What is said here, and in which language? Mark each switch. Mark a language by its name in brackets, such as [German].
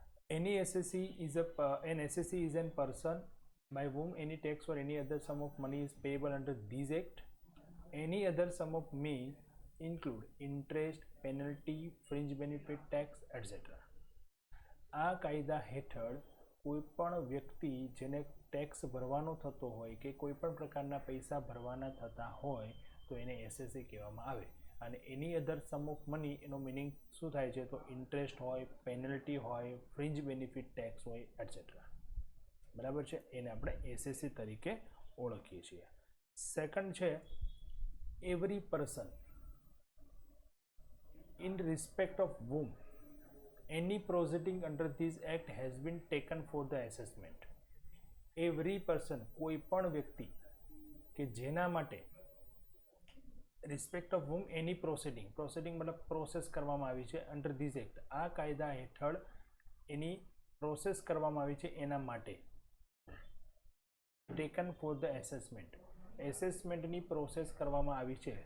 [English] An assessee is an person by whom any tax or any other sum of money is payable under these act. Any other sum of may include interest, penalty, fringe benefit tax, etc. [Gujarati] આ કાયદા હેઠળ કોઈ પણ વ્યક્તિ જેને tax ભરવાનો થતો હોય કે કોઈ પણ પ્રકારના પૈસા ભરવાના થતા હોય તો એને એસએસસી કહેવામાં આવે. અને [English] any other sum of money, [Gujarati] એનો મિનિંગ શું થાય છે તો ઇન્ટરેસ્ટ હોય, પેનલ્ટી હોય, ફ્રિન્જ બેનિફિટ ટેક્સ હોય, એટસેટ્રા. બરાબર છે. એને આપણે એસએસસી તરીકે ઓળખીએ છીએ. [English] Second છે every person in respect of whom any proceeding under this act has been taken for the assessment. [Gujarati] Every person, કોઈ પણ વ્યક્તિ કે જેના માટે [English] respect of whom [Gujarati] any proceeding મતલબ પ્રોસેસ કરવામાં આવી છે અંડર ધીસ એક્ટ, આ કાયદા હેઠળ એની પ્રોસેસ કરવામાં આવી છે એના માટે taken for the assessment, એસેસમેન્ટની process કરવામાં આવી છે.